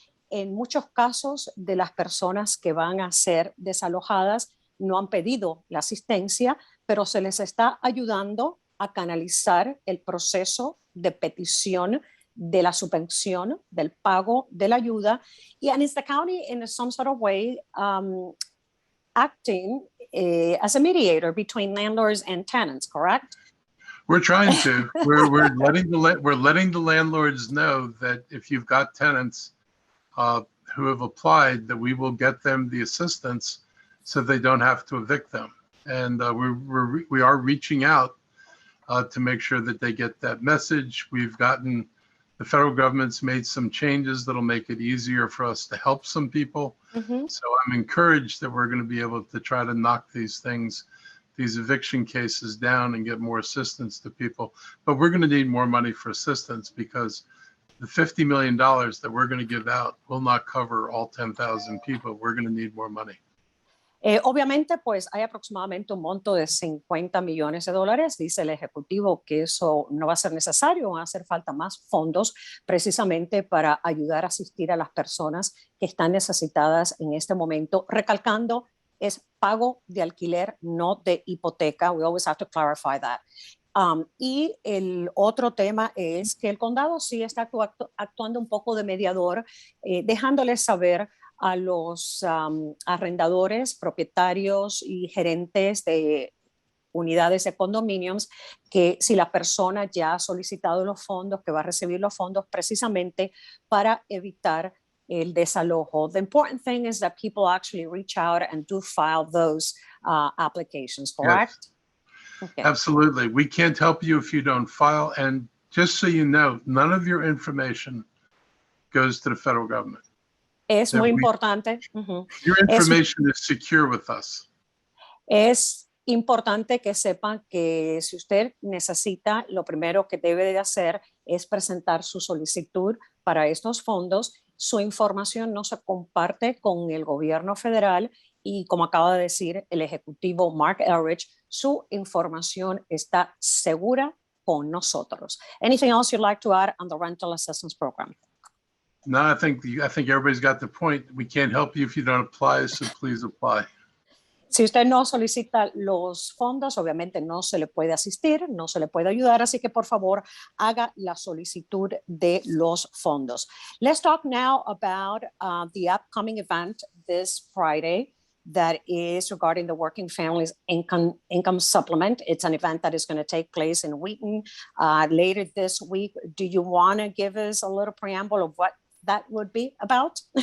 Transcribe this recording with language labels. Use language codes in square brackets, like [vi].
[es] En muchos casos de las personas que van a ser desalojadas no han pedido la asistencia, pero se les está ayudando a canalizar el proceso de petición de la subvención, del pago de la ayuda. [en] And is the county in some sort of way acting as a mediator between landlords and tenants, correct? We're trying to. We're letting the landlords know that if you've got tenants who have applied, that we will get them the assistance so they don't have to evict them. And we are reaching out to make sure that they get that message. The federal government's made some changes that'll make it easier for us to help some people. Ujú. So I'm encouraged that we're going to be able to try to knock these eviction cases down and get more assistance to people. But we're going to need more money for assistance because the $50 million that we're going to give out will not cover all 10,000 people. We're going to need more money. [es] Obviamente, pues hay aproximadamente un monto de $50 millones. Dice el ejecutivo que eso no va a ser necesario, van a hacer falta más fondos precisamente para ayudar a asistir a las personas que están necesitadas en este momento. Recalcando, es pago de alquiler, no de hipoteca. [en] We always have to clarify that. [es] Y el otro tema es que el condado sí está actuando un poco de mediador, dejándoles saber a los arrendadores, propietarios y gerentes de unidades de condominios que si la persona ya ha solicitado los fondos, que va a recibir los fondos precisamente para evitar el desalojo. [en] The important thing is that people actually reach out and do file those applications, correct? Yes. Okay. Absolutely. We can't help you if you don't file. And just so you know, none of your information goes to the federal government. [es] Es muy importante. Uh-huh. [en] Your information is secure with us. [es] Es importante que sepan que si usted necesita, lo primero que debe de hacer es presentar su solicitud para estos fondos. Su información no se comparte con el gobierno federal y, como acaba de decir el ejecutivo Marc Elrich, su información está segura con nosotros. [en] Anything else you'd like to add on the rental assistance program? No, I think everybody's got the point. We can't help you if you don't apply, so please apply. [es] Si usted no solicita los fondos, obviamente no se le puede asistir, no se le puede ayudar, así que por favor haga la solicitud de los fondos. [en] Let's talk now about the upcoming event this Friday that is regarding the Working Families Income Supplement. It's an event that is going to take place in Wheaton later this week. Do you want to give us a little preamble of what that would be about?